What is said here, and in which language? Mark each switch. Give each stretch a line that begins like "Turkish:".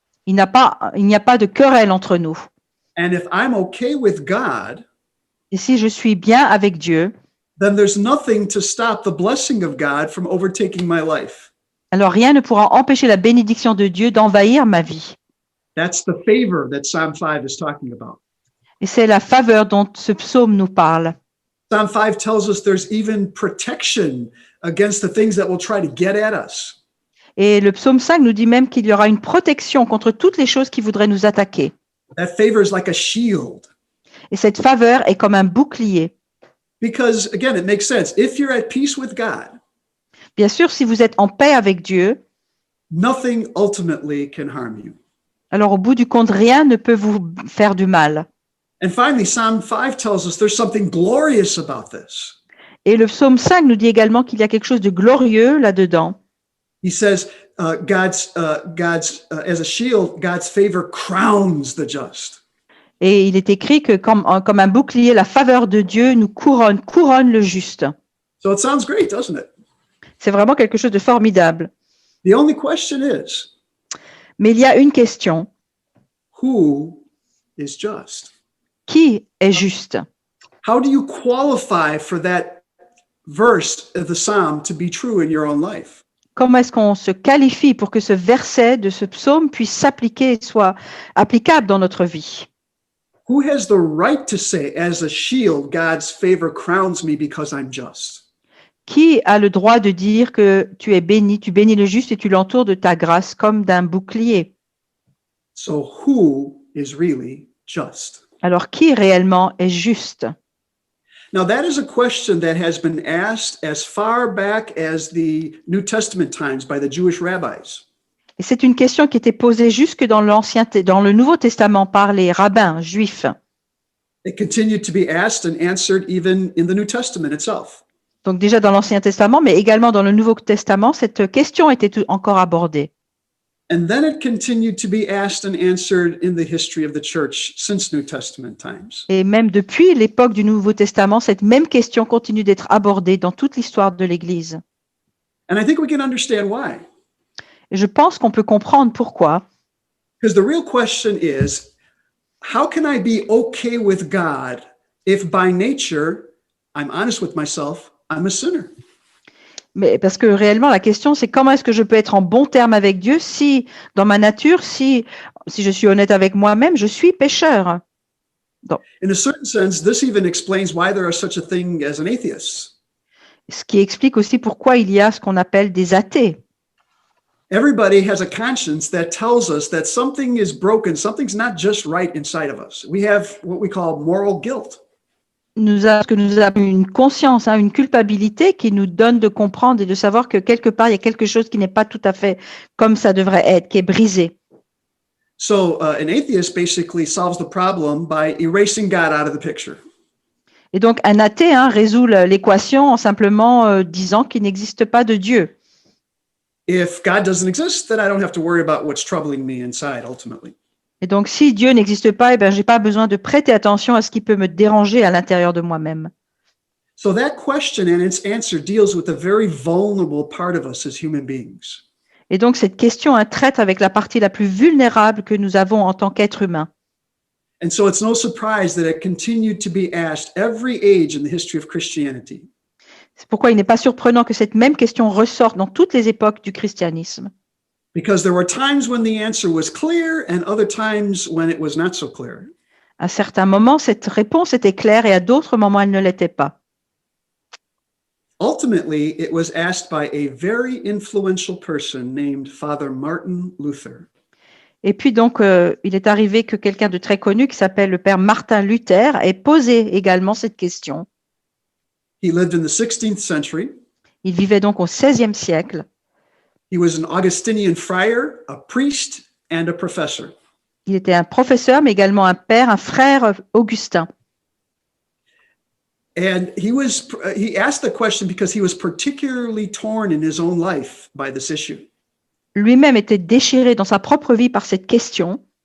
French: Il n'y a pas de querelle entre nous.
English: And if I'm okay with God,
French: et si je suis bien avec Dieu,
English: then there's nothing to stop the blessing of God from overtaking my life.
French: Alors rien ne pourra empêcher la bénédiction de Dieu d'envahir ma vie.
English: That's the favor that Psalm 5 is talking about.
French: Et c'est la faveur dont ce psaume nous parle.
English: Psalm 5 tells us there's even protection against the things that will try to get at us.
French: Et le psaume 5 nous dit même qu'il y aura une protection contre toutes les choses qui voudraient nous attaquer.
English: That favor is like a shield.
French: Et cette faveur est comme un bouclier.
English: Because again, it makes sense. If you're at peace with God,
French: bien sûr, si vous êtes en paix avec Dieu,
English: nothing ultimately can harm you.
French: Alors au bout du compte, rien ne peut vous faire du mal.
English: And finally, Psalm 5 tells us there's something glorious about this.
French: Et le psaume 5 nous dit également qu'il y a quelque chose de glorieux là-dedans.
English: He says, God's as a shield, God's favor crowns the just.
French: Et il est écrit que comme un bouclier, la faveur de Dieu nous couronne le juste.
English: So it sounds great, doesn't it?
French: C'est vraiment quelque chose de formidable.
English: The only question is,
French: Mais il y a une question.
English: who is just?
French: Qui est juste?
English: How do you qualify for that verse of the Psalm to be true in your own life?
French: Comment est-ce qu'on se qualifie pour que ce verset de ce psaume puisse s'appliquer et soit applicable dans notre vie?
English: Who has the right to say, as a shield, God's favor crowns me because I'm just?
French: Qui a le droit de dire que tu es béni, tu bénis le juste et tu l'entoures de ta grâce comme d'un bouclier?
English: So who is really just?
French: Alors, qui réellement est juste?
English: Now, that is a question that has been asked as far back as the New Testament times by the Jewish rabbis.
French: Et c'est une question qui était posée jusque dans dans le Nouveau Testament par les rabbins juifs.
English: It continued to be asked and answered even in the New Testament itself.
French: Donc déjà dans l'Ancien Testament, mais également dans le Nouveau Testament, cette question était encore abordée.
English: And then it continued to be asked and answered in the history of the church since New Testament times.
French: Et même depuis l'époque du Nouveau Testament, cette même question continue d'être abordée dans toute l'histoire de l'Église.
English: And I think we can understand why.
French: Et je pense qu'on peut comprendre pourquoi.
English: Because the real question is, how can I be okay with God if by nature, I'm honest with myself, I'm a sinner?
French: Mais parce que réellement, la question, c'est comment est-ce que je peux être en bon terme avec Dieu si, dans ma nature, si je suis honnête avec moi-même, je suis pécheur. Donc,
English: In a certain sense, this even explains why there is such a thing as an atheist.
French: ce qui explique aussi pourquoi il y a ce qu'on appelle des athées.
English: Everybody has a conscience that tells us that something is broken, something's not just right inside of us. We have what we call moral guilt.
French: Nous avons une conscience, une culpabilité qui nous donne de comprendre et de savoir que quelque part, il y a quelque chose qui n'est pas tout à fait comme ça devrait être, qui est brisé.
English: So an atheist basically solves the problem by erasing God out of the picture.
French: Et donc, un athée résout l'équation en simplement disant qu'il n'existe pas de Dieu.
English: If God doesn't exist, then I don't have to worry about what's troubling me inside ultimately.
French: Et donc, si Dieu n'existe pas, je n'ai pas besoin de prêter attention à ce qui peut me déranger à l'intérieur de moi-même.
English: So that question and its answer deals with a very vulnerable part of us as human beings.
French: Et donc, cette question traite avec la partie la plus vulnérable que nous avons en tant qu'être humain.
English: And so it's no surprise that it continued to be asked every age in the history of Christianity.
French: C'est pourquoi il n'est pas surprenant que cette même question ressorte dans toutes les époques du christianisme.
English: Because there were times when the answer was clear and other times when it was not so clear.
French: À certains moments, cette réponse était claire et à d'autres moments, elle ne l'était pas.
English: Ultimately, it was asked by a very influential person named Father Martin Luther.
French: Et puis donc, il est arrivé que quelqu'un de très connu qui s'appelle le père Martin Luther ait posé également cette question.
English: He lived in the 16th century.
French: Il vivait donc au XVIe siècle.
English: He was an Augustinian friar, a priest, and a professor.
French: Il était un professeur, mais également un père, un frère augustin.
English: And he asked the question because he was particularly torn in his own life by this issue.
French: Lui-même était déchiré dans sa propre vie par cette question.